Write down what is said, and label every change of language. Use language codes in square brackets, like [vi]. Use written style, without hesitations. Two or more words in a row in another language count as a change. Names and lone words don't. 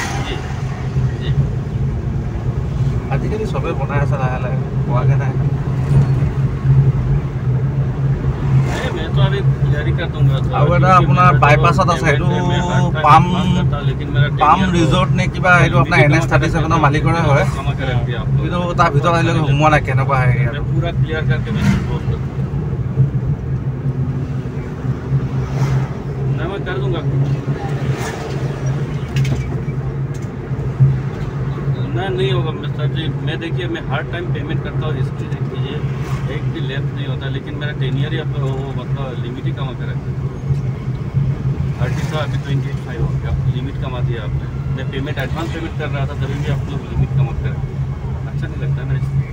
[as] আজিকালি চবেই বনাই আছে লাহে লাহে পোৱাকৈ নাই আৰু এটা আপোনাৰ বাইপাছত আছে সেইটো পাম ৰিজৰ্ট নে কিবা সেইটো আপোনাৰ NS37 মালিকৰে হয় কিন্তু তাৰ ভিতৰত আজিলৈকে সোমোৱা নাই কেনেকুৱা [hi] नहीं होगा मिस्टर जी मैं देखिए मैं हर टाइम पेमेंट करता हूँ हिस्ट्री देख लीजिए एक भी लेफ्ट नहीं होता लेकिन मेरा 10 ईयर या वो मतलब लिमिट ही कमा के रखा 30 का अभी 25 हो गया लिमिट कमा दिया आपने मैं पेमेंट [en] advance payment [hi] कर रहा था तभी भी आप लोग लिमिट कमा के रखे अच्छा नहीं लगता ना